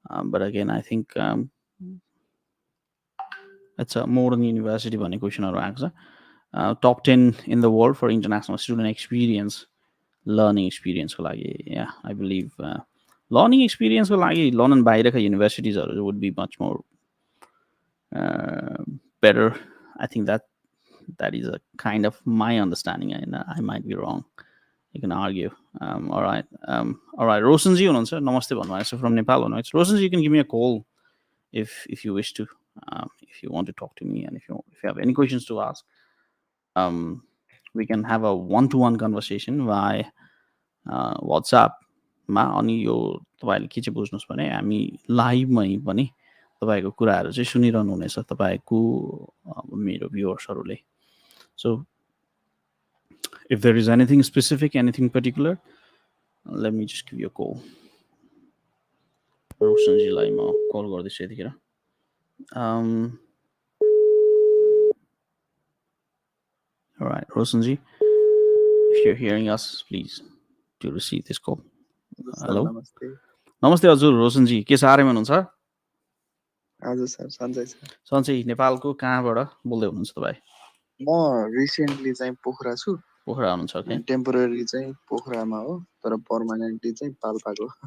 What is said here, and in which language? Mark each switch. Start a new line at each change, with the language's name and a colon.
English: but again I think it's a modern university
Nepali: भन्ने क्वेसनहरू आएको छ.
English: Top 10 in the world for international student experience learning एक्सपिरियन्सको लागि. Yeah I believe learning एक्सपिरियन्सको लागि London बाहिरका युनिभर्सिटिजहरू would be much more better. I think that is a kind of my understanding, and I might be wrong. You can argue. All right.
Nepali: Rosanji hunनुहुन्छ नमस्ते भन्नुभएको छ
English: from Nepal
Nepali: हुनुहुन्छ.
English: Rosanji, you can give me a call if you wish to, if you want to talk to me, and if you have any questions to ask. We can have a one-to-one conversation via WhatsApp मा.
Nepali: अनि यो तपाईँले के चाहिँ बुझ्नुहोस् भने हामी लाइभमै पनि तपाईँको कुराहरू चाहिँ सुनिरहनु हुनेछ तपाईँको मेरो भ्युअर्सहरूले.
English: So if there is anything specific, anything particular, let me just give you a call.
Nepali: रोशनजीलाई म कल गर्दैछु यतिखेर.
English: All right, Roshanji, if you're hearing us, please do receive this call. Hello.
Nepali: नमस्ते हजुर रोशनजी, के छ आरामै हुनुहुन्छ? हजुर सर, सन्चै छ. सन्चै. नेपालको कहाँबाट बोल्दै हुनुहुन्छ तपाईँ? म रिसेन्टली चाहिँ पोखरा छु. पोखरा हुनुहुन्छ? ओके. टेम्पोररी चाहिँ पोखरामा हो, तर पर्मानेन्टली चाहिँ पाल्पाको.